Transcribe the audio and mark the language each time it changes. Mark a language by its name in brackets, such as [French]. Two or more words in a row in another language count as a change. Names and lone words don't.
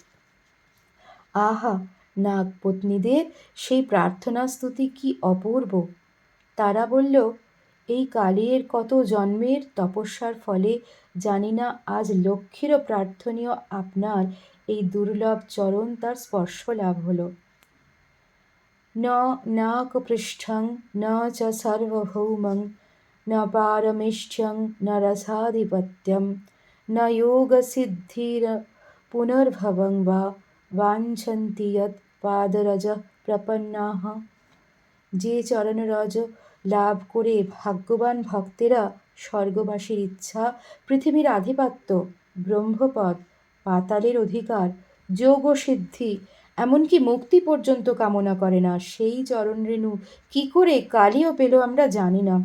[Bangla] আহা, নাগ পত্নীদের সেই প্রার্থনা স্তুতি কি অপূর্ব! তারা বলল, এই কালিয়ের কত জন্মের তপস্যার ফলে জানি না আজ লক্ষ্মীরও প্রার্থনীয় আপনার এই দুর্লভ চরণ তার স্পর্শ লাভ হলো। [Sanskrit] ন নাকপৃষ্ঠং ন চ সার্বভৌমং ন পারমেষ্ঠ্যং ন রসাধিপত্যম ন যোগসিদ্ধির পুনর্ভবং বা বাঞ্ছন্তি যৎ পাদরজ প্রপন্নাঃ। [Bangla] যে চরণরজ লাভ করে ভাগ্যবান ভক্তেরা স্বর্গবাসীর ইচ্ছা, পৃথিবীর আধিপত্য, ব্রহ্মপদ, পাতালের অধিকার, যোগসিদ্ধি, এমনকি মুক্তি পর্যন্ত কামনা করে না, সেই চরণরেণু কি করে কালিও পেল আমরা জানি না।